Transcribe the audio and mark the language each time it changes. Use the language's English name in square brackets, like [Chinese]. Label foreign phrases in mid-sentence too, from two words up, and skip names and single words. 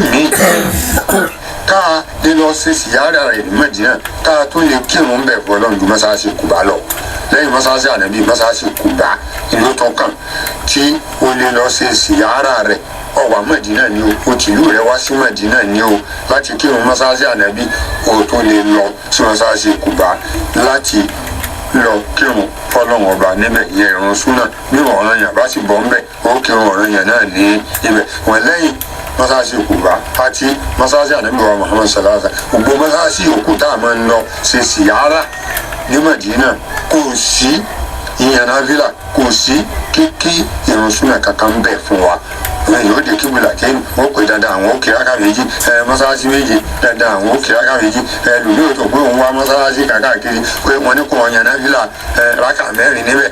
[Yoruba] míì tá a lè lọ sí síyára rẹ̀ ní Mádínà tá a tún lè kírun bẹ̀ fún ọlọ́run ju mọ́sálásí Kùbá lọ lẹ́yìn mọ́sálásí ànábì mọ́sálásí Kùbá ìlú tó kàn tí o lè lọ sí síyára rẹ̀ ọwà Mádínà ni o tìlú rẹ̀ wá sí Mádínà ni o láti kírun mọ́sálásí ànábì o tó lè lọ sí mọ́sálásí Kùbá láti lọ kírun fọlọ́run ọba níbẹ̀ ìyẹn ìrun súnà bí ọ̀ranyàn bá sì bọ́ ńbẹ̀ ó kírun ọ̀ranyàn náà ní ibẹ̀ wọ́n lẹ́yìn mọ́sálásí Kùbá àti mọ́sálásí ànábì wa Muhammad sallallahu alaihi wasallam gbogbo mọ́sálásí òkú tá a máa ń lọ ṣe síyára ní Mádínà kò sí ìyẹn náfìlà kò sí kíkí ìrun súnà kankan bẹ̀ fún wa èyí ó de kíbùlà tẹ́yìn ó pè dandan àwọn ó kíráká méjì mọ́sálásí méje dandan àwọn ó kíráká méjì lùmí ò tó pé òun wá mọ́sálásí kàkàkiri pé wọ́n ní kó wọn yànnà fílà rákà mẹ́rin níbẹ̀